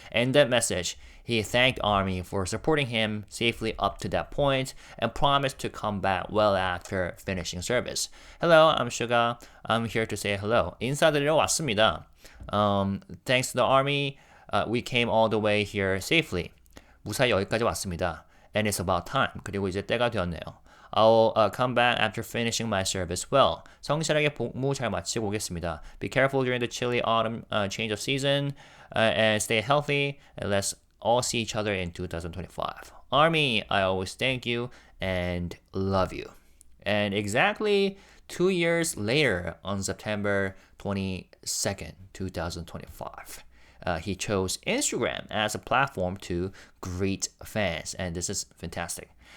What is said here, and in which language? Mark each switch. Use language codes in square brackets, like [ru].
[en] And that message, he thanked Army for supporting him safely up to that point and promised to come back well after finishing service. Hello, I'm Suga. I'm here to say hello. [ko] 인사드리러 왔습니다. [en] Thanks to the Army, we came all the way here safely. [ko] 무사히 여기까지 왔습니다. [en] And it's about time. [ko] 그리고 이제 때가 되었네요. [en] I'll come back after finishing my service well. [ko] 성실하게 복무 잘 마치고 오겠습니다. [en] Be careful during the chilly autumn change of season and stay healthy. And let's all see each other in 2025. Army, I always thank you and love you. And exactly 2 years later, on September 22nd, 2025, he chose Instagram as a platform to greet fans, and this is fantastic.